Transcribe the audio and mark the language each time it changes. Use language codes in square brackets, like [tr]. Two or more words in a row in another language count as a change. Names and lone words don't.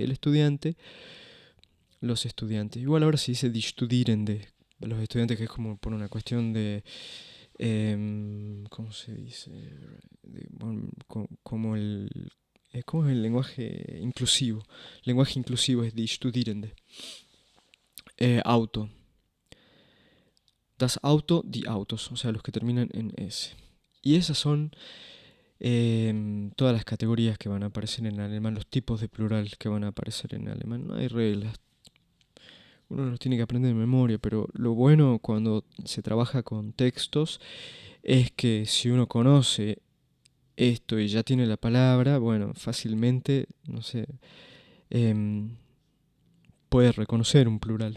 [es] El estudiante, los estudiantes. Igual ahora se dice [de] die Studierende, [es] los estudiantes, que es como por una cuestión de... ¿cómo se dice? ¿Cómo es el lenguaje inclusivo? El lenguaje inclusivo es [de] die Studierende. [es] Auto. [de] Das Auto, die Autos, [es] o sea, los que terminan en S. Y esas son todas las categorías que van a aparecer en alemán, los tipos de plural que van a aparecer en alemán. No hay reglas. Uno los tiene que aprender de memoria, pero lo bueno cuando se trabaja con textos es que si uno conoce esto y ya tiene la palabra, bueno, fácilmente, no sé, puede reconocer un plural.